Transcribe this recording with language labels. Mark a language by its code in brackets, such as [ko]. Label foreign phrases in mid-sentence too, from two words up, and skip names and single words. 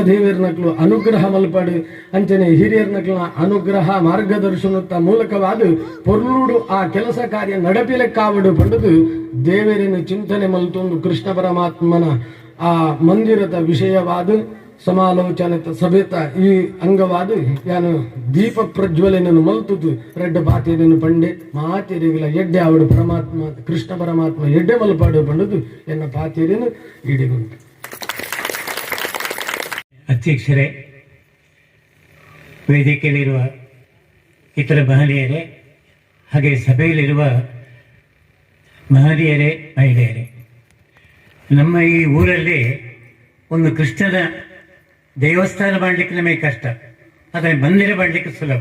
[tcy] ದೇವರ್ನಕ್ಲು ಅನುಗ್ರಹ ಮಲ್ಪಡು ಅಂಚನೆ ಹಿರಿಯರ್ನಕ್ಲ ಅನುಗ್ರಹ ಮಾರ್ಗದರ್ಶನದ ಮೂಲಕವಾದ ಪೊರ್ಲುಡು ಆ ಕೆಲಸ ಕಾರ್ಯ ನಡಪಿಲೆಕ್ಕಾವಡು ಪಂಡದು ದೇವರಿನ ಚಿಂತನೆ ಮಲ್ತೊಂದು ಕೃಷ್ಣ ಪರಮಾತ್ಮನ ಆ ಮಂದಿರದ ವಿಷಯವಾದ ಸಮಾಲೋಚನೆ ಸಭೆತ ಈ ಅಂಗವಾದ ಯಾನು ದೀಪ ಪ್ರಜ್ವಲನನ್ನು ಮಲ್ತುದು ರೆಡ್ಡ ಪಾತೇರಿನ ಪಂಡೆ ಮಾತೇರಿಗಳ ಎಡ್ಡೆ ಆವಡು ಪರಮಾತ್ಮ ಕೃಷ್ಣ ಪರಮಾತ್ಮ ಎಡ್ಡೆ ಮಲ್ಪಾಡು ಪಂಡದು ಎನ್ನ ಪಾತೇರಿನ ಈಡಿಗುಂಟು. [kn] ಅಧ್ಯಕ್ಷರೇ, ವೇದಿಕೆಯಲ್ಲಿರುವ ಇತರ ಮಹನೀಯರೇ, ಹಾಗೆ ಸಭೆಯಲ್ಲಿರುವ ಮಹನೀಯರೇ, ಮಹಿಳೆಯರೇ, ನಮ್ಮ ಈ ಊರಲ್ಲಿ ಒಂದು ಕೃಷ್ಣನ ದೇವಸ್ಥಾನ ಮಾಡಲಿಕ್ಕೆ ನಮಗೆ ಕಷ್ಟ, ಆದರೆ ಮಂದಿರ ಮಾಡಲಿಕ್ಕೆ ಸುಲಭ.